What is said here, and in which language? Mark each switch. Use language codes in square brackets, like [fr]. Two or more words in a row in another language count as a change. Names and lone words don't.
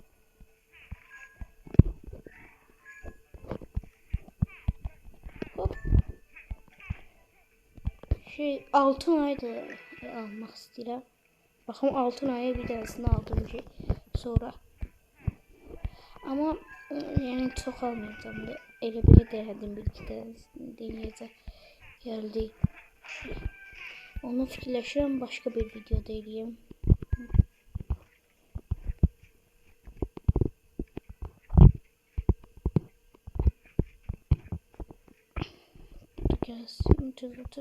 [az] Hop. Altın ayda almaq istəyirəm. Baxım, altın aya bir dənəsini aldım ki sonra. [tr] Ama yani çok almayacağım da. [az] Elə belə denedim, bir iki dənəsini deneyəcək. [tr] Geldi. [az] Onu fikirləşirəm, başka bir videoda eləyəm. Gəlsin, tez.